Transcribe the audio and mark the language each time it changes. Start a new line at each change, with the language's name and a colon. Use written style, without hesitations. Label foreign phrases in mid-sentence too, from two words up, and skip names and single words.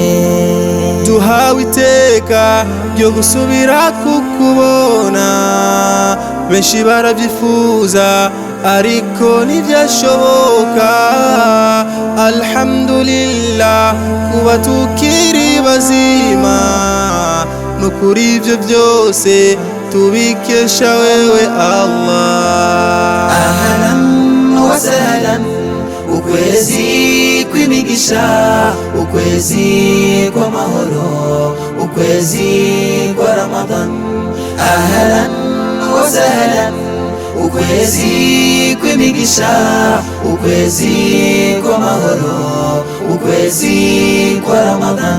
Rundi: duhawe iteka ryo gusubira kukubona benshi baravyifuza ariko ntivyashoboka alhamdulillah kuba tukiri bazima nukuri ivyo vyose tubikesha wewe Allah.
Arabic: أهلا وسهلا
Rundi: ukwezi kw'imigisha ukwezi kw'amahoro ukwezi kwa Ramadan
Arabic: أهلا وسهلا
Rundi: ukwezi kw'imigisha ukwezi kw'amahoro ukwezi kwa Ramadan